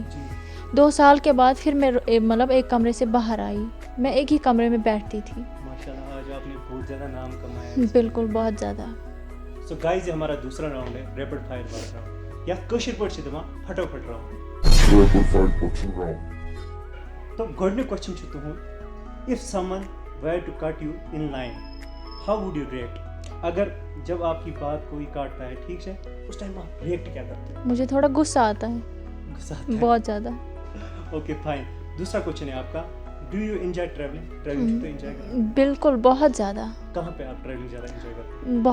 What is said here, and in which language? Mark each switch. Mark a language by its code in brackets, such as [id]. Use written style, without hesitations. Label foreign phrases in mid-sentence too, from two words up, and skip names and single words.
[ur] 2 سال کے بعد پھر میں مطلب ایک کمرے سے باہر آئی, میں ایک ہی کمرے میں بیٹھتی تھی. ماشاءاللہ آج آپ نے بہت زیادہ نام کمایا. بالکل بہت زیادہ. [en] so guys [ur] یہ ہمارا دوسرا راؤنڈ ہے, [en] rapid fire [ur] والا راؤنڈ, یا کشر پٹ سے دما فٹافٹ راؤنڈ. [ks] تو گۄڈنیُک کوسچن چھُ تُہُنٛد, [en] if someone were to cut you in line, how would you react? [ur] اگر جب آپ کی بات کوئی کاٹتا ہے, ٹھیک ہے, اس ٹائم آپ ریئیکٹ کیا کرتے ہیں؟ مجھے تھوڑا غصہ آتا ہے. غصہ آتا ہے بہت زیادہ. [en] okay fine. [ur] دوسرا کوسچن ہے آپ کا, [en] do you enjoy traveling [ur] تو انجوائے کرتے ہیں؟ بالکل بہت زیادہ. کہاں پہ آپ ٹریولنگ زیادہ انجوائے کرتے ہیں؟